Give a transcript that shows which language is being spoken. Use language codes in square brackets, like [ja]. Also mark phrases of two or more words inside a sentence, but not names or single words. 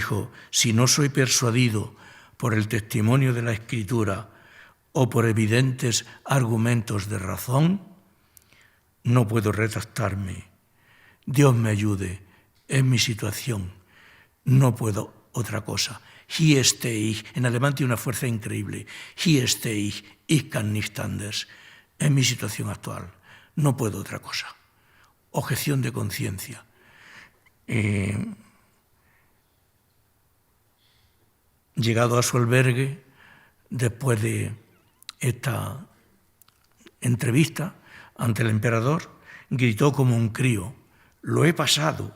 [es] Dijo: «Si no soy persuadido por el testimonio de la Escritura o por evidentes argumentos de razón, no puedo retractarme. Dios me ayude, es mi situación, no puedo otra cosa. [de] Hier stehe ich, [es] en alemán tiene una fuerza increíble. [de] Hier stehe ich kann nicht anders. [es] Es mi situación actual, no puedo otra cosa. Objeción de conciencia. Llegado a su albergue, después de esta entrevista ante el emperador, gritó como un crío: «Lo he pasado».